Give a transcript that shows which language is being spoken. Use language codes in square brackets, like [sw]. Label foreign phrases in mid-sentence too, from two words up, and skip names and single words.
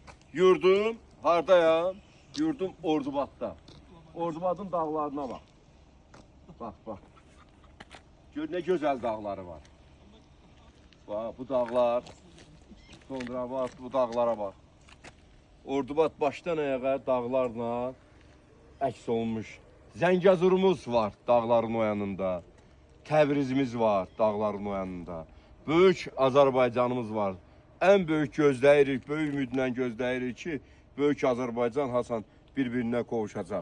[az] Yurdum hardayam? Yurdum Ordubadda. [tr] Ordubadın dağlarına bak. Bak. Gör ne güzel dağları var. Bak bu dağlar. Sonra bak bu dağlara bak. [az] Ordubad başdan ayağa dağlarla əks olunmuş. Zəngəzurumuz var dağların o yanında. Təbrizimiz var dağların o yanında. Böyük Azərbaycanımız var. Ən böyük gözləyirik, böyük ümidlə gözləyirik ki, böyük Azərbaycan Hasan bir-birinə qovuşacaq.